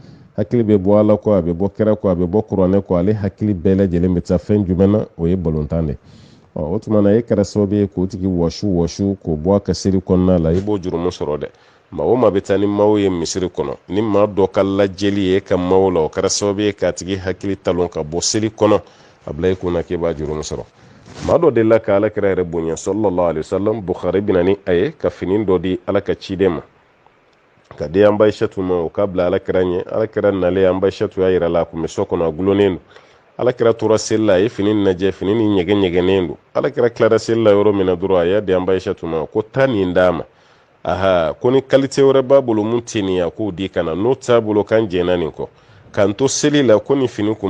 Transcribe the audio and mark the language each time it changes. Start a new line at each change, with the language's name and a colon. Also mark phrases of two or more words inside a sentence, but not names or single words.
Bambara: hakili bɛ bɔ ala kɔ a bɛ bɔ kɛra kɔ a bɛ bɔ kuranɛ kɔ ale hakili bɛɛ lajɛlen bɛ taa fɛn jumɛn na o ye balontan de o tuma na e kɛra sababu ye k'o tigi wɔsu k'o bɔ a ka seli kɔnɔna la i b'o jurumu sɔrɔ dɛ maa o maa bɛ taa ni maillot ye misiri kɔnɔ ni maa dɔ ka lajɛli ye e ka maillot la o kɛra sababu ye k'a tigi hakili talon ka bɔ seli kɔnɔ a bila i kunna k'e b'a jurumu sɔrɔ maa dɔ delila ka alakira yɛrɛ bonya
Arabic: صلى الله عليه وسلم
Bambara: Bukhari bɛ na ni a ye ka fini dɔ di ala ka ciden ma ka di an Aishatu ma o k'a bila alakira ɲɛ alakira nalen an Aishatu y'a yira la a kun bɛ so kɔnɔ a gulonnen don alakira tora seli la a ye fini lajɛ fini ni ɲɛgɛnen don alakira tilara seli la yɔrɔ min na dɔrɔn a y'a di an Aishatu ma ko taa nin d'a ma aha ko ni qualité wɛrɛ b'a bolo mun tɛ nin ye a k'o di ka na n'o t'a bolo kan jɛnna nin kɔ k'an to seli la ko ni fini kun